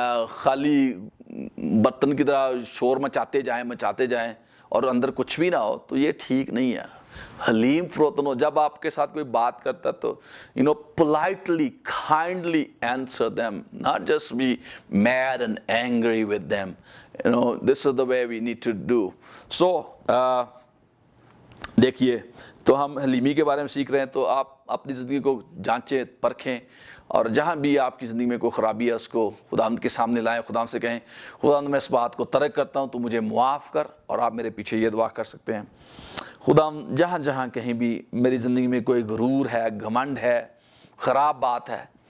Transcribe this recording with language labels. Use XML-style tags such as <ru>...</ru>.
<ur>خالی برتن کی طرح شور مچاتے جائیں اور اندر کچھ بھی نہ ہو، تو یہ ٹھیک نہیں ہے۔ حلیم فروتن ہو، جب آپ کے ساتھ کوئی بات کرتا ہے تو</ur> <en>politely, kindly answer them, not just be mad and angry with them. This is the way we need to do.</en> <ur>So, دیکھیے، تو ہم حلیمی کے بارے میں سیکھ رہے ہیں، تو آپ اپنی زندگی کو جانچیں، پرکھیں، اور جہاں بھی آپ کی زندگی میں کوئی خرابی ہے اس کو خداوند کے سامنے لائیں، خداوند سے کہیں خداوند میں اس بات کو ترک کرتا ہوں، تو مجھے معاف کر، اور آپ میرے پیچھے یہ دعا کر سکتے ہیں، خداوند جہاں جہاں کہیں بھی میری زندگی میں کوئی غرور ہے، گھمنڈ ہے، خراب بات ہے،</ur>